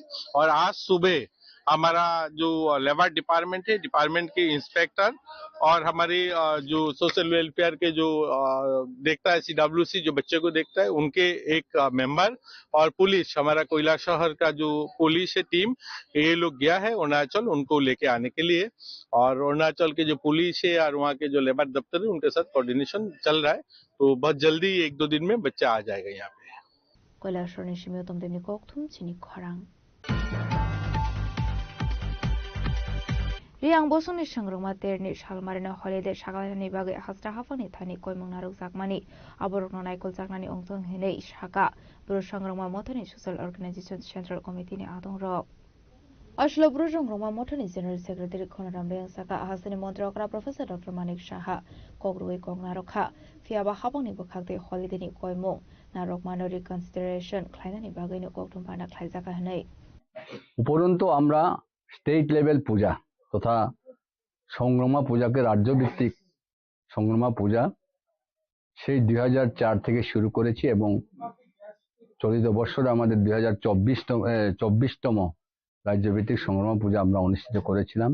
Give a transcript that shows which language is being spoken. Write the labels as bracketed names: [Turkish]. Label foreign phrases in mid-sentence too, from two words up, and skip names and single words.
[Hindi] और आज सुबह हमारा जो लेबर डिपार्टमेंट है, डिपार्टमेंट के इंस्पेक्टर और हमारे जो [English] social welfare [Hindi] के जो देखता है CWC जो बच्चे को देखता है, उनके एक मेंबर और पुलिस, हमारा कैलाशहर का जो पुलिस है टीम, ये लोग गया है अरुणाचल उनको लेके आने के लिए और अरुणाचल के जो पुलिस है और वहाँ के जो लेबर दफ्तर है उनके साथ कोऑर्डिनेशन चल रहा है। तो बहुत जल्दी 1-2 दिन में बच्चा आ जाएगा यहाँ पे। [Kok Borok] कैलाशहर निशिमियो तमदेमनि कोकथुम चिनी खरां Riang bosoni sangrungma terni shalmarina holiday shagalani bagai hasra hafani thani koimung naruk zakmani aborokno naikol zaknani ongtong hinei shaka bro sangrungma motoni [English] social organization central committee [Kok Borok] ni adong rok Ashlo bro sangrungma motoni [English] general secretary [Kok Borok] Khonaram Beng Saka hasani montrakra professor Dr Manik Shaha kogrui kongnarokha fiaba habangni bokhakte holiday ni koimung narok mano reconsideration khlainani bagai ni koktum pana khlaijaka hinei [Bangla] উপরন্তু আমরা [English] state level [Bangla] পূজা তথা সংগ্রামা পূজাকে রাজ্যভিত্তিক সংগ্রামা পূজা সেই 2004 থেকে শুরু করেছি এবং চলিত বছরে আমাদের 2024তম রাজ্যভিত্তিক সংগ্রামা পূজা আমরা অনুষ্ঠিত করেছিলাম।